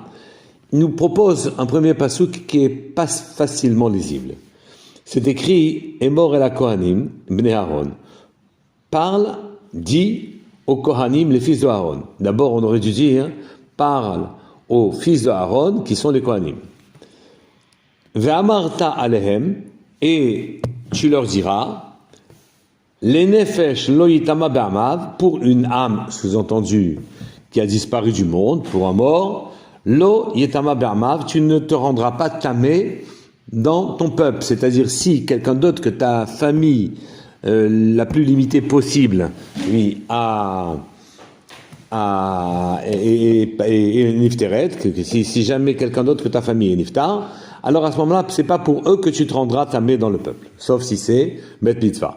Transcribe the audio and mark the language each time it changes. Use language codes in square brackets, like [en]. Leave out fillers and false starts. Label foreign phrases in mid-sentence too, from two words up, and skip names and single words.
[fr] Il nous propose un premier pasuk qui est pas facilement lisible. C'est écrit [he] אמור אל כהנים, בני אהרן. [fr] Parle, dit aux Kohanim, les fils de Aaron. D'abord, on aurait dû dire parle aux fils de Aaron, qui sont les Kohanim. [he] ואמרת אלהם, [fr] et tu leur diras, les [he] נפש לא יטמא בעמיו, [fr] pour une âme, sous-entendu, qui a disparu du monde, pour un mort, [he] לא יטמא בעמיו, [fr] tu ne te rendras pas tamé dans ton peuple, c'est-à-dire si quelqu'un d'autre que ta famille la plus limitée possible, lui, est nifteret, que si jamais quelqu'un d'autre que ta famille est niftar, alors à ce moment-là, c'est pas pour eux que tu te rendras tamé dans le peuple, sauf si c'est [he] בית מצוה.